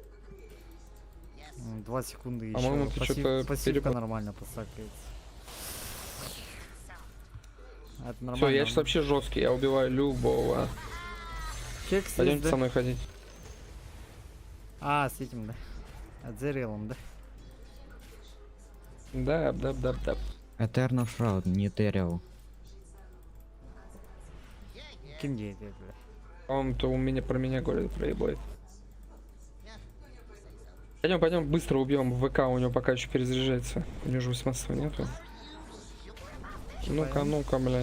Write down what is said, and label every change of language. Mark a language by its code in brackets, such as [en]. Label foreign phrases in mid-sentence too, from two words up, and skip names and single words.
[ru] 2 секунды еще. По-моему, ты что-то пассивка перепутал. нормально посакается. Это Все, нормально. я сейчас вообще жесткий, я убиваю любого. Кекс есть, Пойдемте да? со мной ходить. А, с этим, да. Отзерелом, да? Да. Этерно Шраут, не Этерио. Кем где это, бля? Он-то у меня про меня говорит, проебает. Пойдем, быстро убьем ВК, у него пока еще перезаряжается. У него же 18 нету. Ну-ка, блядь.